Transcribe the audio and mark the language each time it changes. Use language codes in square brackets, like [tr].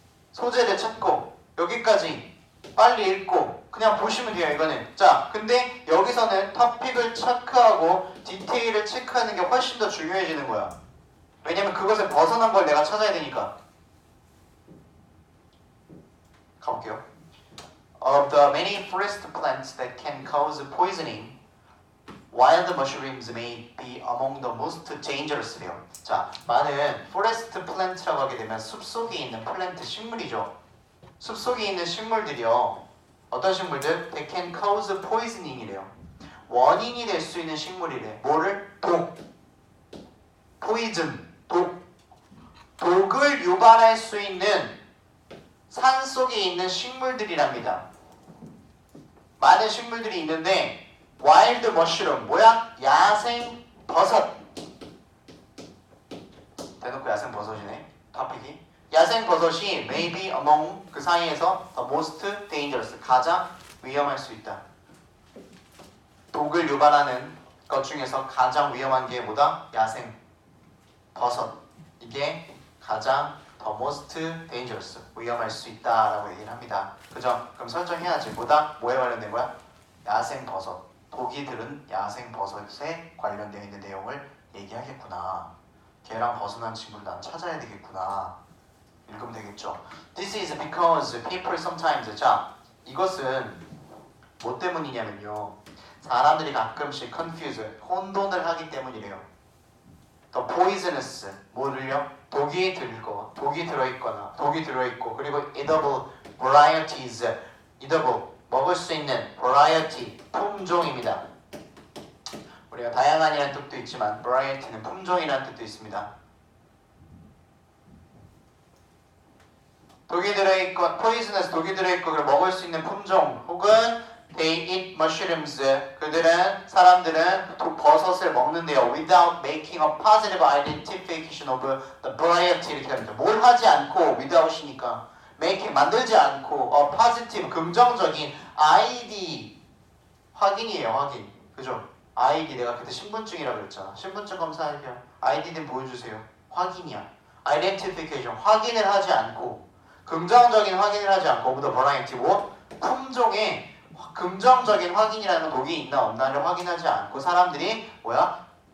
[ko] 소재를 찾고 여기까지 빨리 읽고 그냥 보시면 돼요. 이거는. 자, 근데 여기서는 토픽을 체크하고 디테일을 체크하는 게 훨씬 더 중요해지는 거야. 왜냐면 그것을 벗어난 걸 내가 찾아야 되니까. 가볼게요. [en] Of the many forest plants that can cause poisoning, wild mushrooms may be among the most dangerous래요. [ko] 자, 많은 [en] forest plant [ko] 라고 하게 되면 숲속에 있는 플랜트 식물이죠. 숲속에 있는 식물들이요. 어떤 식물들? [en] They can cause poisoning이래요. [ko] 원인이 될 수 있는 식물이래. 뭐를? poison, 독을 유발할 수 있는 산 속에 있는 식물들이랍니다. 많은 식물들이 있는데 [en] wild mushroom, [ko] 뭐야? 야생 버섯. 대놓고 야생 버섯이네. 토픽이. 야생 버섯이 [en] may be among [ko] 그 사이에서 [en] the most dangerous, [ko] 가장 위험할 수 있다. 독을 유발하는 것 중에서 가장 위험한 게 뭐다? 야생 버섯. 이게 가장 [en] the most dangerous, [ko] 위험할 수 있다라고 얘기를 합니다. 그죠? 그럼 설정해야지. 뭐다? 뭐에 관련된 거야? 야생 버섯. 독이 들은 야생 버섯에 관련되어 있는 내용을 얘기하겠구나. 걔랑 벗어난 친구를 난 찾아야 되겠구나. 읽으면 되겠죠. [en] This is because people sometimes. [ko] 자, 이것은 뭐 때문이냐면요. 사람들이 가끔씩 confuse, 혼돈을 하기 때문이래요. [en] The poisonous, 뭐를요? [ko] 독이 들어있거나, 독이 들어있고, 그리고 [en] edible varieties, edible, [ko] 먹을 수 있는 variety, 품종입니다. 우리가 다양한이라는 뜻도 있지만 variety는 품종이라는 뜻도 있습니다. 독이 들어있고, poisonous, 독이 들어있고, 그리고 먹을 수 있는 품종, 혹은 [en] they eat mushrooms, [ko] 사람들은 버섯을 먹는데요. [en] without making a positive identification of the variety, [ko] 이렇게 합니다. 뭘 하지 않고 [en] without이니까 making [ko] 만들지 않고 [en] positive [ko] 긍정적인 ID 확인이에요. 확인. 그죠? ID 내가 그때 신분증이라 그랬잖아. 신분증 검사할게요. ID 좀 보여주세요. 확인이야. identification 확인을 하지 않고 긍정적인 확인을 하지 않고 오브 더 버라이티 뭐 품종의 긍정적인 확인이라는 독이 있나 없나를 확인하지 않고 사람들이 뭐야?